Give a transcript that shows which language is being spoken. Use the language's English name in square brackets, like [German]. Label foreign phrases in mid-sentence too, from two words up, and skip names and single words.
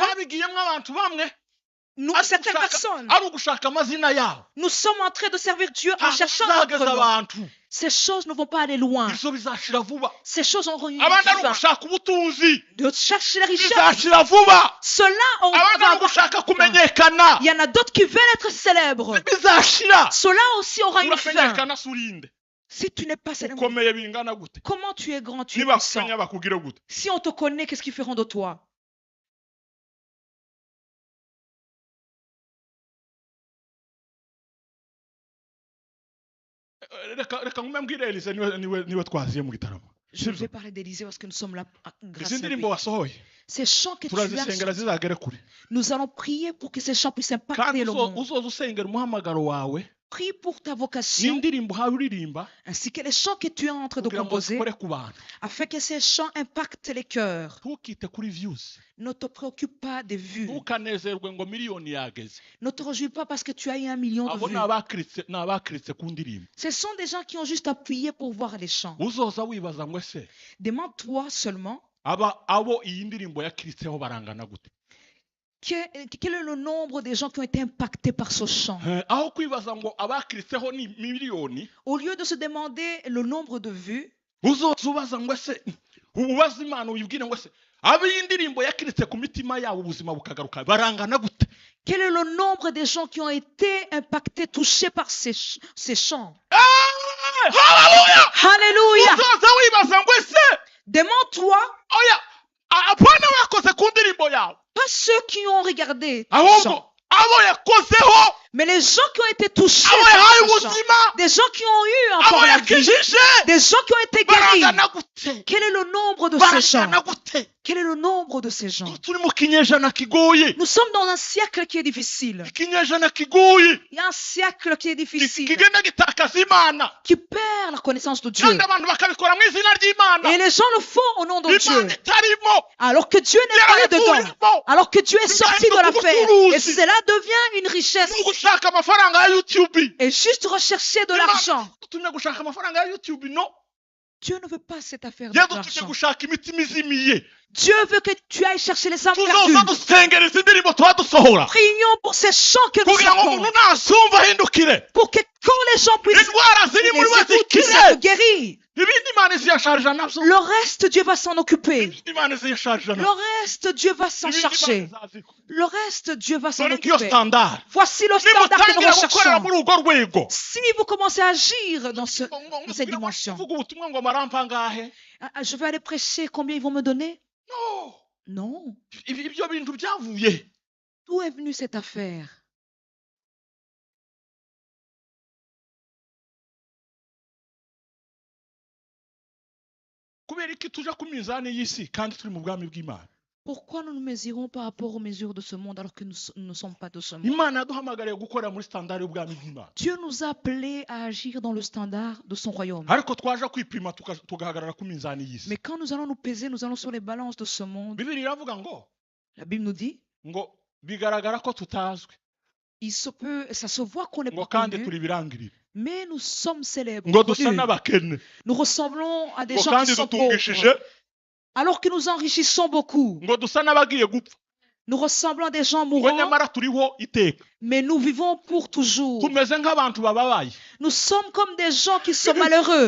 [Kinyarwanda] babigiyemo abantu bamwe [French] nous, [Kinyarwanda] ari [French] certaines [Kinyarwanda] ugushaka- [French] personnes, [Kinyarwanda] ari ugushaka amazina yabo [French] nous sommes en train de servir Dieu en [Kinyarwanda] ntabwo [French] cherchant notre [Kinyarwanda] bizageza [French] nom. [Kinyarwanda] abantu [French] Ces choses ne vont pas aller loin. [Kinyarwanda] izo bizashira vuba [French] Ces choses auront une [Kinyarwanda] abandi ari [French] fin. [Kinyarwanda] ugushaka ubutunzi [French] De chercher les richesses. [Kinyarwanda] bizashira vuba [French] Cela, on [Kinyarwanda] abandi [French] va [Kinyarwanda] ari [French] avoir. [Kinyarwanda] ugushaka kumenyekana [French] Il y en a d'autres qui veulent être célèbres. [Kinyarwanda] bizashira [French] Cela aussi aura une fin. [Kinyarwanda] uramenyekana se urinde [French] Si tu n'es pas célèbre, [Kinyarwanda] ukomeye bingana gute [French] comment tu es grand, tu es [Kinyarwanda] niba [French] puissant. [Kinyarwanda] kumenya bakugire gute [French] Si on te connaît, qu'est-ce qu'ils feront de toi? [Kinyarwanda] reka ngume mbwire Elise niwe twaziye mu gitaramo [French] Je vais parler d'Élysée parce que nous sommes là grâce [Kinyarwanda] izi [French] à lui. [Kinyarwanda] ndirimbo wasohoye [French] Ces chants que tu as [Kinyarwanda] turazisengera [French] sortis, [Kinyarwanda] zizagere kure [French] nous allons prier pour que ces chants puissent impacter [Kinyarwanda] kandi [French] le monde. [Kinyarwanda] uzoza usengera umuhamagaro wawe [French] Prie pour ta vocation [Kinyarwanda] n'indirimbo uhawe uririmba [French] ainsi que les chants que tu es en train de [Kinyarwanda] kugira ngo [French] composer [Kinyarwanda] zikore ku bantu [French] afin que ces chants impactent les cœurs. [Kinyarwanda] ntukite kuri views [French] Ne te préoccupe pas des vues. [Kinyarwanda] ntukanezerwe ngo miliyoni yageze [French] Ne te réjouis pas parce que tu as eu 1 million de [Kinyarwanda] abo [French] vues. [Kinyarwanda] ni abakiritse ku ndirimbo [French] Ce sont des gens qui ont juste appuyé pour voir les chants. [Kinyarwanda] uzoza wibaza ngo ese [French] Demande-toi seulement [Kinyarwanda] abo iyi ndirimbo yakiritseho barangana gute [French] quel est le nombre des gens qui ont été impactés par ce chant. [Kinyarwanda] aho kwibaza ngo abakiritseho ni miliyoni [French] Au lieu de se demander le nombre de vues, [Kinyarwanda] uzoza ubaza ngo ese ubaza imana uyibwire ngo ese abo iyi ndirimbo yakiritse ku mitima yabo ubuzima bukagaruka barangana gute [French] quel est le nombre des gens qui ont été impactés, touchés par ces chants. [Kinyarwanda] haleluya [French] Alléluia. [Kinyarwanda] uzoza wibaza ngo ese [French] Demande-toi, [Kinyarwanda] oya apana bakoze ku ndirimbo yawe [French] pas ceux qui ont regardé ce [Kinyarwanda] ahubwo [French] chant, [Kinyarwanda] abo yakozeho [French] mais les gens qui ont été touchés [Kinyarwanda] abo [French] par [Kinyarwanda] yahaye [French] ce chant. [Kinyarwanda] ubuzima [French] Des gens qui ont eu [Kinyarwanda] abo [French] encore la vie. [Kinyarwanda] yakijije [French] Des gens qui ont été guéris. [Kinyarwanda] barangana gute [French] Quel est le nombre de ces gens? [Kinyarwanda] barangana gute [French] Quel est le nombre de ces gens? [Kinyarwanda] turi mu kinyejana kigoye [French] Nous sommes dans un siècle qui est difficile. [Kinyarwanda] ikinyejana kigoye [French] Il y a un siècle qui est difficile, [Kinyarwanda] kigenda gitakaza imana [French] qui perd la connaissance de Dieu. [Kinyarwanda] kandi abantu bakabikora mu izina ry'imana [French] Et les gens le font au nom de Dieu. [Kinyarwanda] imana itarimo [French] Alors que Dieu n'est pas dedans. [Kinyarwanda] yarayivuyemo [French] Alors que Dieu est sorti de l'affaire. Et cela devient une richesse. [Kinyarwanda] ni ugushaka amafaranga ya youtube [French] Et juste rechercher de l'argent. [Kinyarwanda] dutumye gushaka amafaranga ya youtube no [French] Dieu ne veut pas cette affaire [Kinyarwanda] yadutumye [French] d'argent. [Kinyarwanda] gushaka imitima izimiye [French] Dieu veut que tu ailles chercher les âmes [Kinyarwanda] tuzoza [French] perdues. [Kinyarwanda] dusengera izi ndirimbo tuba dusohora [French] Prions pour ces chants que nous [Kinyarwanda] kugira ngo [French] servons. [Kinyarwanda] umuntu nasumva ahindukire [French] Pour que quand les gens puissent [Kinyarwanda] indwara ziri muri we [French] les écouter, puissent [Kinyarwanda] zikire [French] être guéris. [Kinyarwanda] ibindi imana iziyasharija nabyo [French] Le reste, Dieu va s'en occuper. [Kinyarwanda] ibindi imana iziyasharija [French] Le [Kinyarwanda] nabyo [French] reste, Dieu va s'en [Kinyarwanda] ibindi [French] charger. [Kinyarwanda] imana izazikora [French] Le reste, Dieu va s'en [Kinyarwanda] dore ngiyo [French] occuper. [Kinyarwanda] standard [French] Voici le standard que nous [Kinyarwanda] nimutangira gukorera [French] recherchons. [Kinyarwanda] muri urwo rwego [French] Si vous commencez à agir dans cette dimension, [Kinyarwanda] uvuga ubutumwa ngo marampa angahe [French] je vais aller prêcher, combien ils vont me donner? [Kinyarwanda] no [French] Non. [Kinyarwanda] ibyo bintu byavuye [French] D'où est venue cette affaire? [Kinyarwanda] kubera iki tuja ku minzani y'isi kandi turi mu bwami bw'imana [French] Pourquoi nous nous mesurons par rapport aux mesures de ce monde alors que nous ne sommes pas de ce monde? [Kinyarwanda] imana yaduhamagariye gukorera muri standard y'ubwami bw'imana [French] Dieu nous a appelés à agir dans le standard de son royaume. [Kinyarwanda] ariko twaje kwipima tugahagarara ku minzani y'isi [French] Mais quand nous allons nous peser, nous allons sur les balances de ce monde. [Kinyarwanda] bibiri iravuga ngo [French] La Bible nous dit, [Kinyarwanda] ngo bigaragara ko tutazwi [French] ça se voit qu'on n'est [Kinyarwanda] ngo [French] pas [Kinyarwanda] kandi [French] connu, [Kinyarwanda] turi birangirire [French] mais nous sommes célèbres. [Kinyarwanda] ngo dusa [French] connus. [Kinyarwanda] n'abakene [French] Nous ressemblons à des [Kinyarwanda] ngo [French] gens [Kinyarwanda] kandi [French] qui sont [Kinyarwanda] dutungishije [French] pauvres. Alors que nous enrichissons beaucoup. [Kinyarwanda] ngo dusa n'abagiye gupfa [French] Nous ressemblons à des gens [Kinyarwanda] ngo [French] mourants, [Kinyarwanda] nyamara turiho iteka [French] mais nous vivons pour toujours. [Kinyarwanda] tumeze nk'abantu bababaye [French] Nous sommes comme des gens qui sont malheureux,